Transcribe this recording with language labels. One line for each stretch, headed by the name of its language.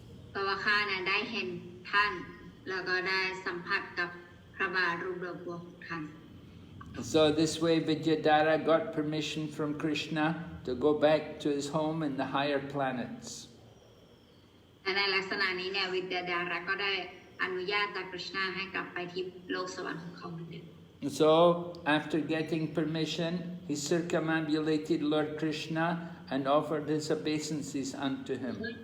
Thai: เพราะว่าข้าเนี่ยได้เห็นท่านแล้วก็ได้สัมผัสกับพระบาทรูปดอกบัวของท่าน
English: So this way Vidyadhara got permission from Krishna to go back to his home in the higher planets.
Thai: และในลักษณะนี้เนี่ยวิทยาดาระก็ได้อนุญาตจากกฤษณาให้กลับไปที่โลกสวรรค์ของเขาเหมือนเดิม
English: So after getting permission, he circumambulated Lord Krishna and offered his obeisances unto him.